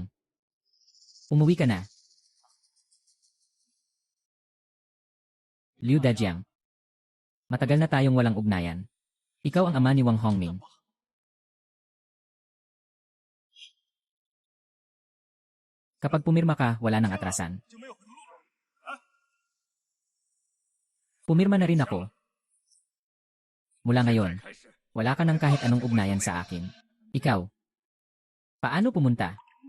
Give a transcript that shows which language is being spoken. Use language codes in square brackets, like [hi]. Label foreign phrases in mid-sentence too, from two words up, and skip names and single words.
[tl] Umuwi ka na. Liu Dajiang. Matagal na tayong walang ugnayan. Ikaw ang ama ni Wang Hongming. Kapag pumirma ka, wala nang atrasan. [zh] 就没有回头路了。 [tl] Pumirma na rin ako. Mula ngayon, [zh] 开始， [tl] wala ka ng kahit anong ugnayan sa akin. Ikaw. Paano pumunta?